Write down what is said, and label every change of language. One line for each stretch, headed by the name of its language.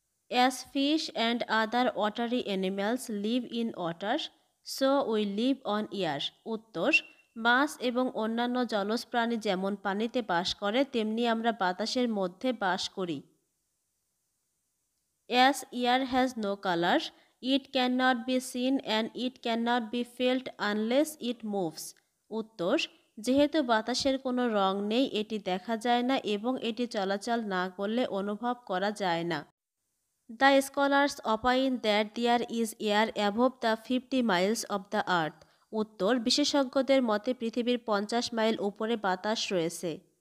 English: As fish and other watery animals live in water, so we live on air.
Bangla: উত্তর মাছ এবং অন্যান্য জলজ প্রাণী যেমন পানিতে বাস করে তেমনি আমরা বাতাসের মধ্যে বাস করি।
English: As air has no color, it cannot be seen and it cannot be felt unless it moves.
Bangla: উত্তর যেহেতু বাতাসের কোনো রং নেই এটি দেখা যায় না এবং এটি চলাচল না করলে অনুভব করা যায় না।
English: The scholars opine that there is air above the 50 miles of the earth.
Bangla: উত্তর বিশেষজ্ঞদের মতে পৃথিবীর 50 মাইল উপরে বাতাস রয়েছে।